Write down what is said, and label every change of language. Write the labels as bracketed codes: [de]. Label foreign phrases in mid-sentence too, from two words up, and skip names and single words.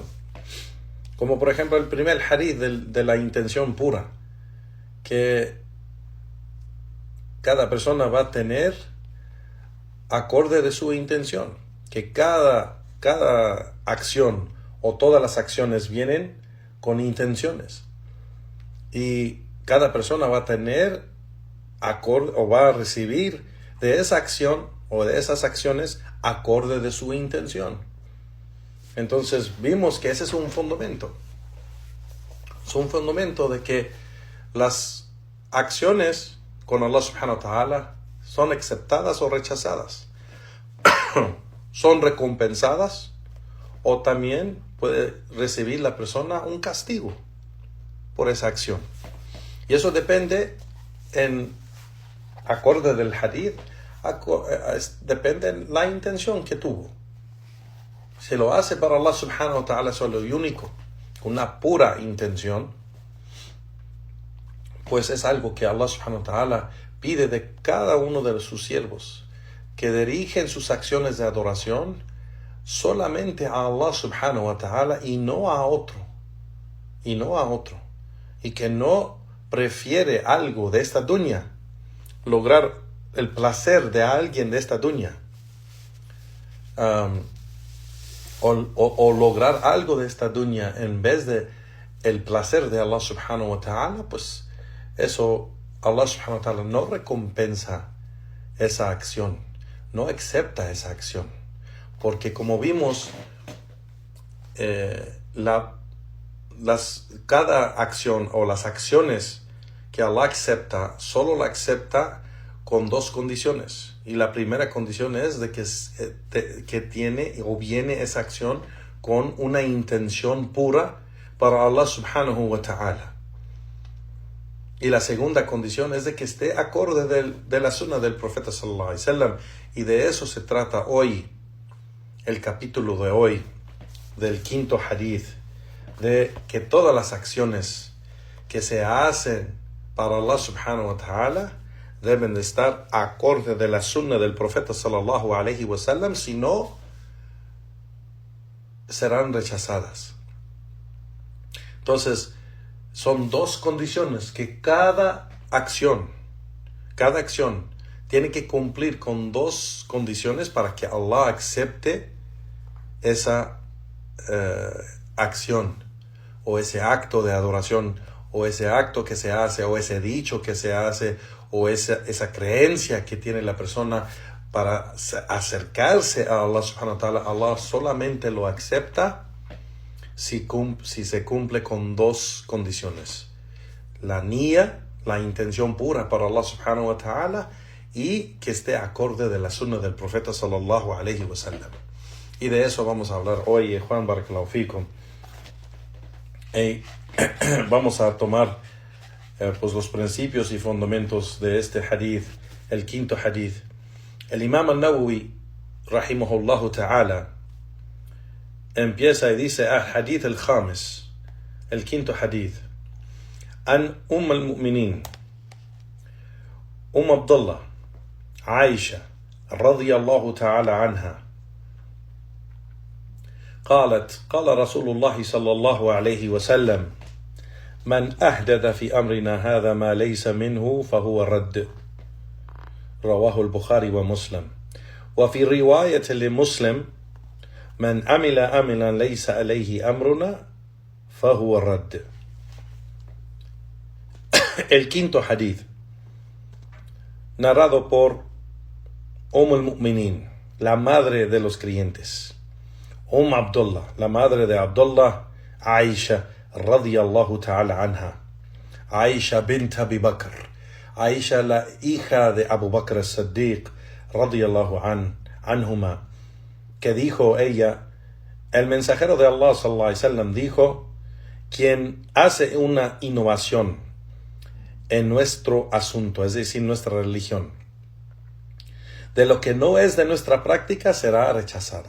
[es] Como por ejemplo el primer hadith de la intención pura, que cada persona va a tener acorde de su intención, que cada acción o todas las acciones vienen con intenciones, y cada persona va a tener o va a recibir de esa acción o de esas acciones acorde de su intención. Entonces vimos que ese es un fundamento. Es un fundamento de que las acciones con [ar] الله سبحانه وتعالى [es] son aceptadas o rechazadas. Son recompensadas o también puede recibir la persona un castigo por esa acción. Y eso depende en acorde del hadith, depende de la intención que tuvo. Si lo hace para [ar] الله سبحانه وتعالى [es] solo y único, con una pura intención, pues es algo que [ar] الله سبحانه وتعالى [es] pide de cada uno de sus siervos, que dirigen sus acciones de adoración solamente a Allah subhanahu wa ta'ala y no a otro. Y que no prefiere algo de esta dunya, lograr el placer de alguien de esta dunya, o lograr algo de esta dunya en vez de el placer de [ar] الله سبحانه وتعالى, [es] pues eso [ar] الله سبحانه وتعالى [es] no recompensa esa acción, no acepta esa acción, porque como vimos, cada acción o las acciones que Allah acepta, solo la acepta con dos condiciones. Y la primera condición es de que tiene o viene esa acción con una intención pura para [ar] الله سبحانه وتعالى. [es] Y la segunda condición es de que esté acorde de la sunna del profeta [ar] صلى الله عليه وسلم. [es] Y de eso se trata hoy, el capítulo de hoy, del quinto hadith, de que todas las acciones que se hacen para [ar] الله سبحانه وتعالى [es] deben de estar acorde de la sunna del profeta [ar] صلى الله عليه وسلم, [es] si no serán rechazadas. Entonces, son dos condiciones que cada acción tiene que cumplir con dos condiciones para que Allah acepte esa acción o ese acto de adoración o ese acto que se hace o ese dicho que se hace o esa creencia que tiene la persona para acercarse a [ar] الله سبحانه وتعالى. [es] Allah solamente lo acepta si se cumple con dos condiciones: la niyya, la intención pura para [ar] الله سبحانه وتعالى, [es] y que esté acorde de la sunna del profeta [ar] صلى الله عليه وسلم. [es] Y de eso vamos a hablar hoy, Juan [ar] بارك الله فيكم. [es] Vamos a tomar pues los principios y fundamentos de este hadith, el quinto hadith. [ar] El Imam al-Nawawi رحمه الله تعالى [es] empieza y dice: [ar] الحديث الخامس, [es] el quinto hadith, [ar] عن المؤمنين عبد الله عائشة رضي الله تعالى عنها قالت قال رسول الله صلى الله عليه وسلم من أحدث في أمرنا هذا ما ليس منه فهو رد. رواه البخاري ومسلم. وفي رواية لمسلم من عمل عملا ليس عليه أمرنا فهو رد. [es] El quinto hadith, narrado por al-Mu'minin, la madre de los creyentes, Abdullah, la madre de Abdullah, Aisha [ar] رضي الله تعالى عنها, [es] Aisha bint Abi Bakr, Aisha la hija de Abu Bakr as-Siddiq [ar] رضي الله عنهما, [es] que dijo ella: el mensajero de Allah [ar] صلى الله عليه وسلم [es] dijo: quien hace una innovación en nuestro asunto, es decir, nuestra religión, de lo que no es de nuestra práctica, será rechazada.